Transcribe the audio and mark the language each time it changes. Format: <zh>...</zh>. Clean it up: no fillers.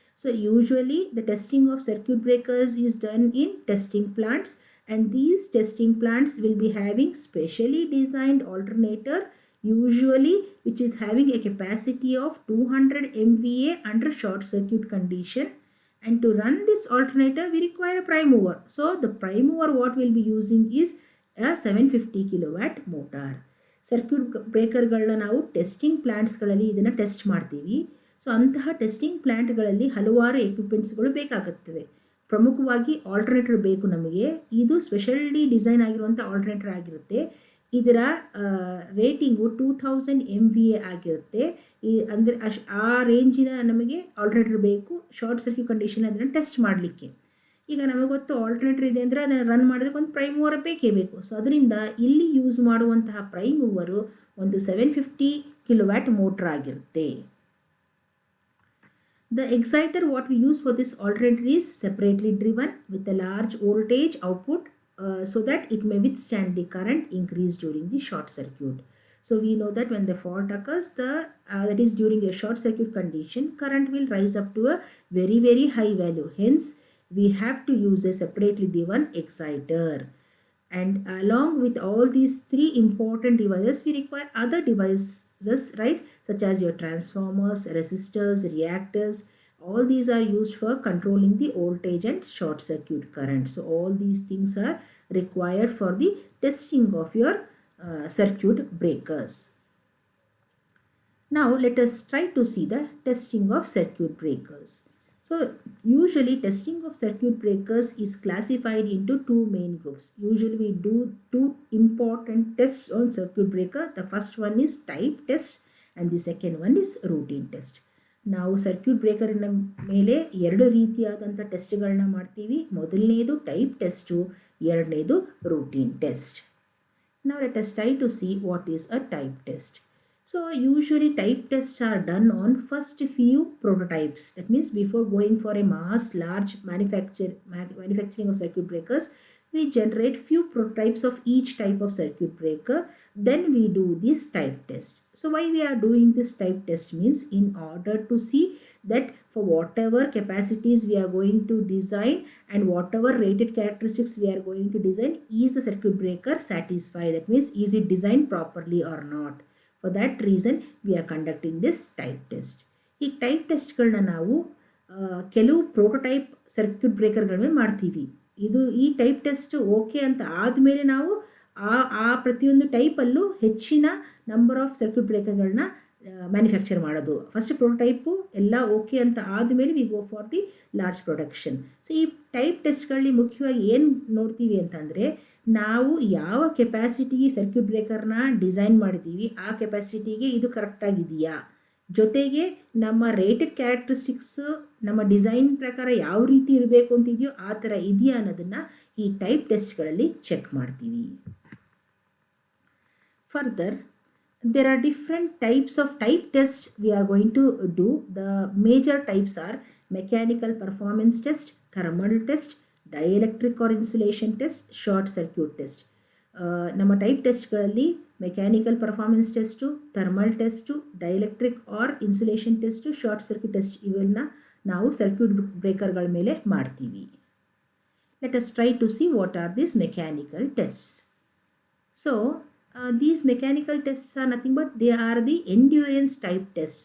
<en>So usually the testing of circuit breakers is done in testing plants, and these testing plants will be having specially designed alternator, usually which is having a capacity of 200 MVA under short circuit condition. And to run this alternator we require a prime mover. So the prime mover what we'll be using is a 750 kilowatt motor.</en> <kn>Circuit ಬ್ರೇಕರ್ಗಳನ್ನ ನಾವು testing ಪ್ಲ್ಯಾಂಟ್ಸ್ಗಳಲ್ಲಿ ಇದನ್ನು test ಮಾಡ್ತೀವಿ. So ಅಂತಹ testing ಪ್ಲ್ಯಾಂಟ್ಗಳಲ್ಲಿ ಹಲವಾರು ಎಕ್ವಿಪ್ಮೆಂಟ್ಸ್ಗಳು ಬೇಕಾಗುತ್ತವೆ. ಪ್ರಮುಖವಾಗಿ alternator ಬೇಕು ನಮಗೆ. ಇದು ಸ್ಪೆಷಲಿ ಡಿಸೈನ್ ಆಗಿರುವಂಥ ಆಲ್ಟರ್ನೇಟರ್ ಆಗಿರುತ್ತೆ. ಇದರ ರೇಟಿಂಗು 2000 MVA ಆಗಿರುತ್ತೆ. ಅಂದರೆ ಆ ರೇಂಜಿನ ನಮಗೆ ಆಲ್ಟರ್ನೇಟರ್ ಬೇಕು ಶಾರ್ಟ್ ಸರ್ಕ್ಯೂಟ್ ಕಂಡೀಷನ್ ಅದನ್ನು ಟೆಸ್ಟ್ ಮಾಡಲಿಕ್ಕೆ. ಈಗ ನಮಗೆ ಗೊತ್ತು ಆಲ್ಟರ್ನೇಟರ್ ಇದೆ ಅಂದರೆ ಅದನ್ನು ರನ್ ಮಾಡೋದಕ್ಕೆ ಒಂದು ಪ್ರೈಮ್ ಮೂವರ್ ಬೇಕೇ ಬೇಕು. ಸೊ ಅದರಿಂದ ಇಲ್ಲಿ ಯೂಸ್ ಮಾಡುವಂತಹ ಪ್ರೈಮ್ ಮೂವರು ಒಂದು 750 ಕಿಲೋವ್ಯಾಟ್ ಮೋಟ್ರ್ ಆಗಿರುತ್ತೆ.</kn> <en>The exciter what we use for this alternator is separately driven with a large voltage output so that it may withstand the current increase during the short circuit. So we know that when the fault occurs, that is during a short circuit condition, current will rise up to a very high value. Hence, we have to use a separately driven exciter. And along with all these three important devices, we require other devices, right, such as your transformers, resistors, reactors. All these are used for controlling the voltage and short circuit current. So all these things are required for the testing of your circuit breakers. Now let us try to see the testing of circuit breakers. So usually testing of circuit breakers is classified into two main groups. Usually we do two important tests on circuit breaker. The first one is type test and the second one is routine test.</en> <kn>ನಾವು circuit ಬ್ರೇಕರಿನ ಮೇಲೆ ಎರಡು ರೀತಿಯಾದಂಥ ಟೆಸ್ಟ್ಗಳನ್ನ ಮಾಡ್ತೀವಿ. ಮೊದಲನೇದು type test, ಎರಡನೇದು routine test.</kn> <en>Now let us try to see what is a type test. So usually type tests are done on first few prototypes. That means before going for a large manufacturing of circuit breakers, we generate few prototypes of each type of circuit breaker. Then we do this type test. So why we are doing this type test means in order to see that for whatever capacities we are going to design and whatever rated characteristics we are going to design, is the circuit breaker satisfied? That means is it designed properly or not? For that reason we are conducting this type test.</en> <kn>ಈ type ಟೆಸ್ಟ್ಗಳನ್ನ ನಾವು ಕೆಲವು prototype circuit ಬ್ರೇಕರ್ಗಳ ಮೇಲೆ ಮಾಡ್ತೀವಿ. ಈ type test okay ಅಂತ ಆದಮೇಲೆ ನಾವು ಆ ಪ್ರತಿಯೊಂದು ಟೈಪಲ್ಲೂ ಹೆಚ್ಚಿನ ನಂಬರ್ ಆಫ್ ಸರ್ಕ್ಯೂಟ್ ಬ್ರೇಕರ್ಗಳನ್ನ ಮ್ಯಾನುಫ್ಯಾಕ್ಚರ್ ಮಾಡೋದು. ಫಸ್ಟ್ ಪ್ರೋಟೋಟೈಪು ಎಲ್ಲ ಓಕೆ ಅಂತ ಆದಮೇಲೆ</kn> <en>We go for the large production.</en> <kn>So ಈ ಟೈಪ್ ಟೆಸ್ಟ್ಗಳಲ್ಲಿ ಮುಖ್ಯವಾಗಿ ಏನು ನೋಡ್ತೀವಿ ಅಂತಂದರೆ, ನಾವು ಯಾವ ಕೆಪಾಸಿಟಿಗೆ ಸರ್ಕ್ಯೂಟ್ ಬ್ರೇಕರ್ನ ಡಿಸೈನ್ ಮಾಡಿದ್ದೀವಿ ಆ ಕೆಪಾಸಿಟಿಗೆ ಇದು ಕರೆಕ್ಟಾಗಿದೆಯಾ, ಜೊತೆಗೆ ನಮ್ಮ ರೇಟೆಡ್ ಕ್ಯಾರೆಕ್ಟರಿಸ್ಟಿಕ್ಸ್ ನಮ್ಮ ಡಿಸೈನ್ ಪ್ರಕಾರ ಯಾವ ರೀತಿ ಇರಬೇಕು ಅಂತಿದೆಯೋ ಆ ಥರ ಇದೆಯಾ ಅನ್ನೋದನ್ನು ಈ ಟೈಪ್ ಟೆಸ್ಟ್ಗಳಲ್ಲಿ ಚೆಕ್ ಮಾಡ್ತೀವಿ.</kn> <en>Further, there are different types of type tests we are going to do. The major types are mechanical performance test, thermal test, dielectric or insulation test, short circuit test.</en> <kn>ನಮ್ಮ type ಟೆಸ್ಟ್ಗಳಲ್ಲಿ mechanical performance test, thermal test, dielectric R insulation test, short circuit test ಇವೆಲ್ಲ ನಾವು circuit ಬ್ರೇಕರ್ಗಳ ಮೇಲೆ ಮಾಡ್ತೀವಿ.</kn> <en>Let us try to see what are these mechanical tests. So these mechanical tests are nothing but they are the endurance type tests.</en>